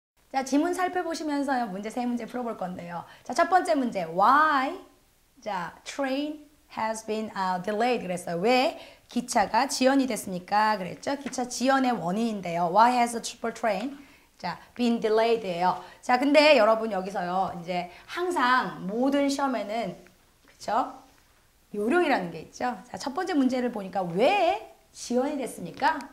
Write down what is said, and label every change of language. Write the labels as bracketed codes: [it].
[ko] 자, 지문 살펴보시면서요. 문제 세 문제 풀어볼 건데요. 자, 첫 번째 문제. Why? [en] 자, train has been delayed [ko] 그랬어요. 왜 기차가 지연이 됐습니까? 그랬죠. 기차 지연의 원인인데요. [en] Why has the super train 자, been delayed예요. [ko] 자, 근데 여러분 여기서요. 이제 항상 모든 시험에는 그쵸? 요령이라는 게 있죠. 자, 첫 번째 문제를 보니까 왜 지연이 됐습니까?